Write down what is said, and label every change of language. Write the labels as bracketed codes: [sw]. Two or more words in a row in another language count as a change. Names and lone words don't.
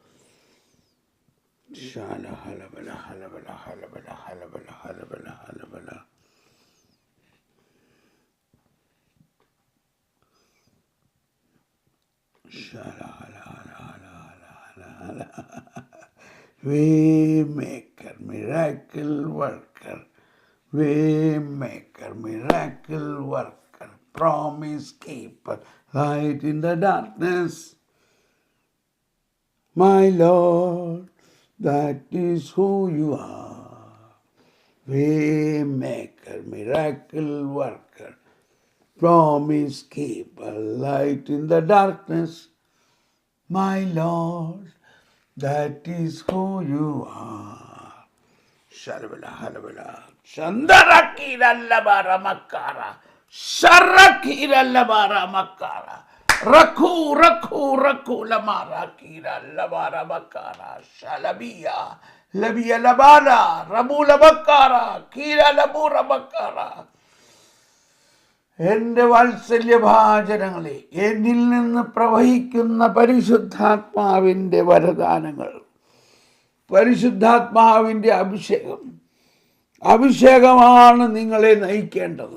[en] ശാല ഹലബല ഹലബല ഹലബല ഹലബല ഹലബല ഹലബല. ശാല ഹല ഹല ഹല ഹല ഹല. Waymaker, miracle worker, waymaker, miracle worker, promise keeper, light in the darkness. My Lord, that is who you are. Waymaker, miracle worker, promise keeper, light in the darkness. My Lord, that is who you are. Shalabala halabala. Shandarakira labara makara. Sharakira labara makara. Raku raku raku lamara kira labara makara. Shalabiya labiya labara. Rabula makara. Kira labura makara. [ml] എൻ്റെ വാത്സല്യഭാചനങ്ങളെ, എന്നിൽ നിന്ന് പ്രവഹിക്കുന്ന പരിശുദ്ധാത്മാവിൻ്റെ വരദാനങ്ങൾ, പരിശുദ്ധാത്മാവിൻ്റെ അഭിഷേകമാണ് നിങ്ങളെ നയിക്കേണ്ടത്.